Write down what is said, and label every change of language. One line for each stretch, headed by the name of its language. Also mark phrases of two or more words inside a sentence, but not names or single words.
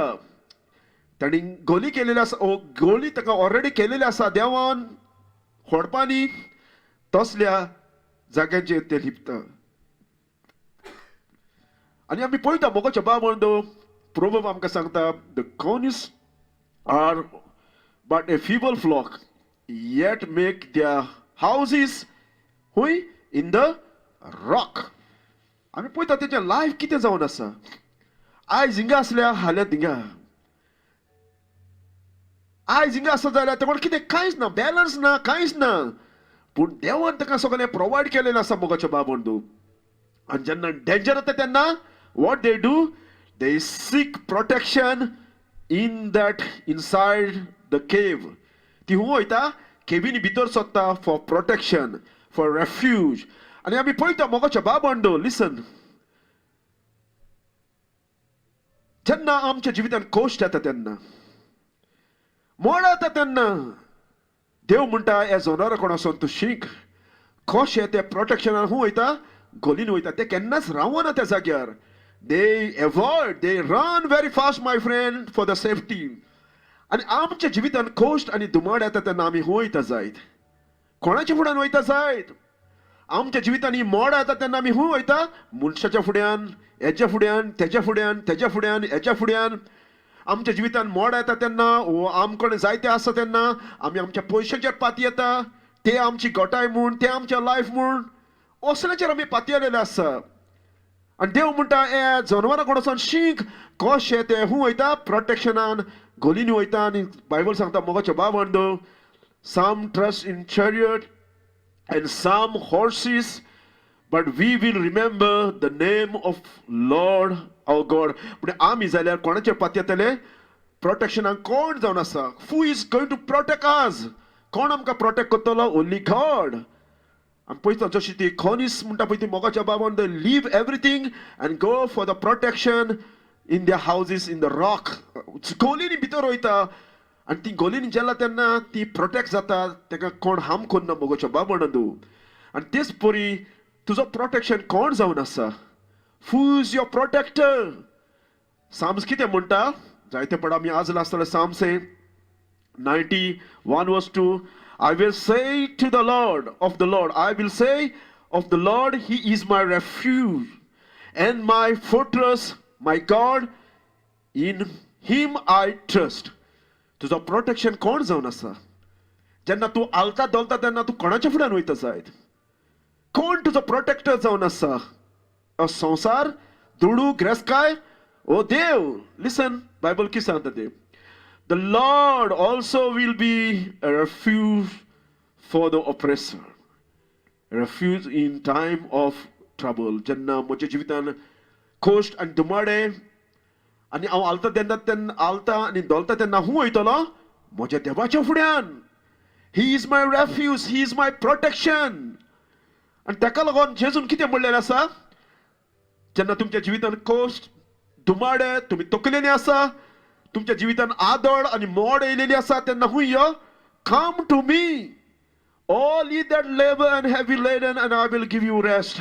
Konkani: ताणी गोली केलेली आसा, गोली ताका ऑलरेडी केलेली आसा देवान खोडपांनी, तसल्या जाग्यांचेर ते लिपता. आनी आमी पळयता मोगाचें बाबंदो, प्रोवर्ब आमकां सांगता,
English: the conies are but a feeble flock, yet make their houses in the rock.
Konkani: आमी पळयता तेजें लायफ कितें जावन आसा. आयज हिंगा आसल्या हाल्या थिंगा, आयज हिंगा आसा जाल्यार तें कितें कांयच ना, बॅलन्स ना, कांयच ना. पूण देवान ताका सगळें प्रोवायड केलेलें आसा मोगाचें बाबंदो. आनी जेन्ना डेंजर येता तेन्ना
English: what they do, they seek protection in that inside the cave.
Konkani: ती हूं वयता केविनी भितर सोदता
English: for protection, for refuge.
Konkani: आनी आमी पळयता मोगाचें बाबंदो, लिसन, जेन्ना आमच्या जिवितान कोश्ट येता तेन्ना, मोड येता तेन्ना देव म्हणटा ह्या जनावरां कोणासून तूं शीक. कशें ते प्रोटेक्शनान हूं वयता, गोलीन वयता. ते केन्नाच रावना त्या जाग्यार.
English: They avoid, they run very fast, my friend, for the safety.
Konkani: आनी आमच्या जिवितान कोश्ट आनी दुमाड येता तेन्ना आमी हूं वयता जायत. कोणाच्या फुड्यान वयता जायत. आमच्या जिवितान ही मोड येता तेन्ना आमी हूं वयता, मनशाच्या फुड्यान, हेच्या फुड्यान, तेच्या फुड्यान, तेच्या फुड्यान, हेच्या फुड्यान. आमच्या जिवितान मोड येता तेन्ना, आमकडे जायते आसता तेन्ना आमी आमच्या पयशांचेर पाती येता. ते आमची गोठाय म्हूण, ते आमच्या लायफ म्हूण, असल्याचेर आमी पाती येयलेले आसा. आनी देव म्हणटा हे जनावरां कोणासून शीक. कशें ते हूं वयता, प्रोटेक्शनान गोलीनी वयता. आनी बायबल सांगता मोगाचें बाबंदो,
English: some trust in chariot and some horses, but we will remember the name of Lord our God.
Konkani: पूण आमी जाल्यार कोणाचेर पाती येतले, प्रोटेक्शनाक कोण जावन आसा.
English: Who is going to protect us?
Konkani: कोण आमकां प्रोटेक्ट करतलो?
English: Only God.
Konkani: आमी पळयता जशी ती कॉनिस म्हणटा पळय ती मोगाच्या बाबंदो,
English: leave everything and go for the protection in the houses in the rock.
Konkani: गोलीनी भितर वयता आनी ती गोलीनी जेन्ना तेन्ना ती प्रोटेक्ट जाता, ताका कोण हार्म करना मोगाच्या बाबंदो. आनी तेच परी तुजो प्रोटेक्शन कोण जावन आसा.
English: who is your protector.
Konkani: साम्स कितें म्हणटा, जायते पड आमी आज आसतले साम्स 91 verse 2.
English: I will say to the Lord of the Lord, I will say of the Lord, He is my refuge and my fortress, my God, in Him I trust.
Konkani: तुझं प्रोटेक्शन कोण जावन आसा. जेन्ना तूं आलता दोलता तेन्ना तूं कोणाच्या फुड्यान वयता जायत. कोण तुजो प्रोटेक्टर जावन आसा. संवसार, दुडू, ग्रेसकाय, ओ देव. लिसन, बायबल कितें सांगता ते.
English: The Lord also will be a refuge for the oppressor, a refuge in time of trouble.
Konkani: जेन्ना म्हज्या जिवितान कोश्ट आनी दुमाडे आनी हांव आलता तेन्ना आलता आनी दोलता तेन्ना हूं वयतलो, म्हज्या देवाच्या फुड्यान.
English: he is my refuge, he is my protection.
Konkani: आणि ताका लागून जेजून कितें म्हणलेलें आसा, जेन्ना तुमच्या जिवितान कोश्ट दुमाडे तुमी तकलेलीं आसा, तुमच्या जिवितान आदळ आनी मोड येयलेली आसा, तेन्ना हूंय यो,
English: come to me all ye that labor and heavy laden and I will give you rest.